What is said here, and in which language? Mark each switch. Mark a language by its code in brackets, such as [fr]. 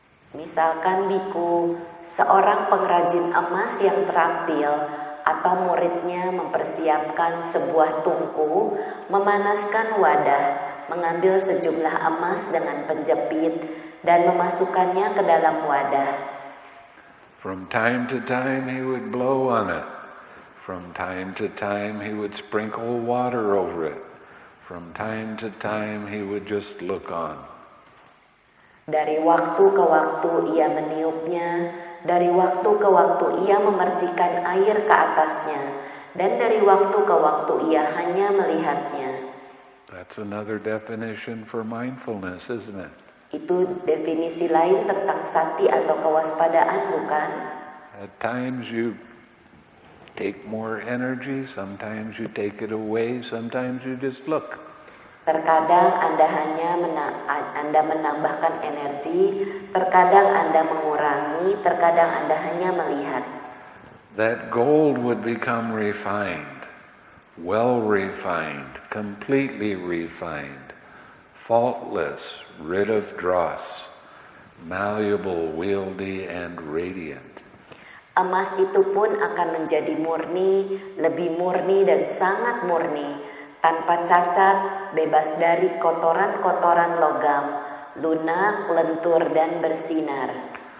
[id] Misalkan biku, seorang pengrajin emas yang terampil atau muridnya mempersiapkan sebuah tungku, memanaskan wadah, mengambil sejumlah emas dengan penjepit dan memasukkannya ke dalam wadah. [en] From time to time he would blow on it. From time to time he would sprinkle water over it. From time to time he would just look on. [id] Dari waktu ke waktu ia meniupnya, dari waktu ke waktu ia memercikan air ke atasnya, dan dari waktu ke waktu ia hanya melihatnya. [en] That's another definition for mindfulness, isn't it? [id] Itu definisi lain tentang sati atau kewaspadaan, bukan? [en] At times you take more energy, sometimes you take it away, sometimes you just look. [id] Terkadang Anda menambahkan energi, terkadang Anda mengurangi, terkadang Anda hanya melihat. [en] That gold would become refined, well refined, completely refined, faultless, rid of dross, malleable, wieldy, and radiant. [id] Emas itu pun akan menjadi murni, lebih murni dan sangat murni, tanpa cacat, bebas dari kotoran-kotoran logam, lunak, lentur, dan bersinar.